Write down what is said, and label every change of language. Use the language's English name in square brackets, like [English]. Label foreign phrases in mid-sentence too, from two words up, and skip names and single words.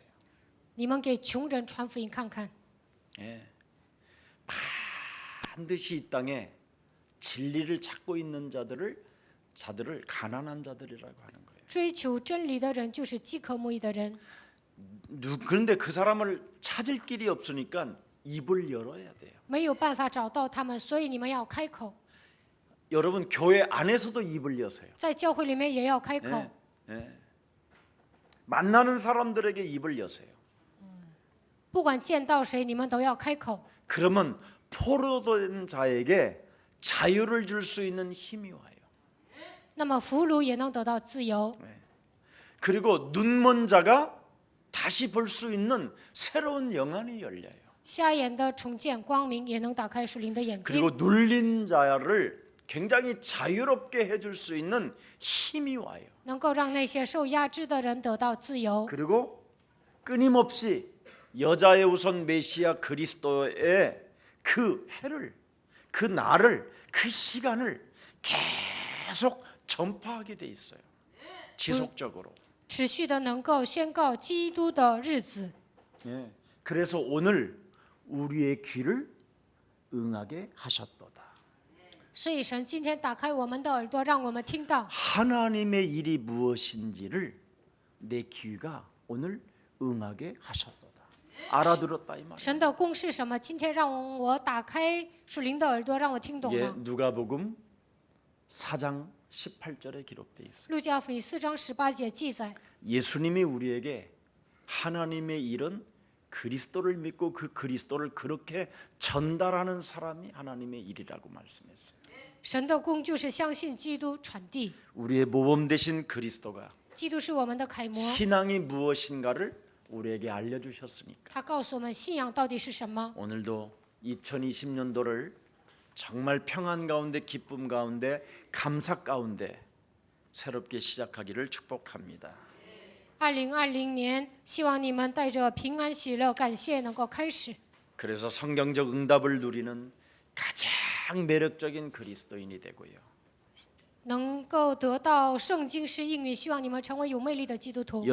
[Chinese] 你们给穷人传福音看看， [Korean] 예. 반드시 이 땅에 진리를 찾고 있는 자들을 가난한 자들이라고 하는 거예요. [Chinese] 追求真理的人就是饥渴慕义的人。 [Korean] 그런데 그 사람을 찾을 길이 없으니까 입을 열어야 돼요. [Chinese] 没有办法找到他们，所以你们要开口， [Korean] 여러분 교회 안에서도 입을 여세요. [Chinese] 在教会里面也要开口。 [Korean] 예. 만나는 사람들에게 입을 여세요. [Chinese] 不管见到谁，你们都要开口。 [Korean] 그러면 포로된 자에게 자유를 줄 수 있는 힘이 와요. [Chinese] 那么俘虏也能得到自由， [Korean] 그리고 눈먼 자가 다시 볼 수 있는 새로운 영안이 열려요. [Chinese] 瞎眼的重见光明，也能打开属灵的眼睛。 [Korean] 그리고 눌린 자를 굉장히 자유롭게 해줄 수 있는 힘이 와요. [Chinese] 能够让那些受压制的人得到自由， [Korean] 그리고 끊임없이 여자의 우선 메시아 그리스도의 그 해를, 그 날을, 그 시간을 계속 전파하게 돼 있어요. 지속적으로. [Chinese] 持续的能够宣告基督的日子。 [Korean] 예. 그래서 오늘 우리의 귀를 응하게 하셨도다. [Chinese] 所以神今天打开我们的耳朵，让我们听到 [Korean] 하나님의 일이 무엇인지를 내 귀가 오늘 응하게 하셨도다. 알아들었다 이 말이에요. [Chinese] 神的功是什么。今天让我打开属灵的耳朵，让我听懂 [Korean] 예, [Chinese] 了。 [Korean] 누가복음 4장 18절에 기록되어 있어요. [Chinese] 路加福音4章18节记载， [Korean] 예수님이 우리에게 하나님의 일은 그리스도를 믿고 그 그리스도를 그렇게 전달하는 사람이 하나님의 일이라고 말씀했어요. [Chinese] 神的功就是相信基督传递。 [Korean] 우리의 모범 되신 그리스도가 [Chinese] 基督是我们的楷模， [Korean] 신앙이 무엇인가를 우리에게 알려주셨으니까 [Chinese] 他告诉我们信仰到底是什么。 [Korean] 오늘도 2020년도를 정말 평안 가운데 기쁨 가운데 감사 가운데 새롭게 시작하기를 축복합니다. [Chinese] 2020 年，希望你们带着平安、喜乐、感谢，能够开始。 [Korean] 그래서 성경적 응답을 누리는 가장 매력적인 그리스도인이 되고요. [Chinese] 能够得到圣经式应允，希望你们成为有魅力的基督徒。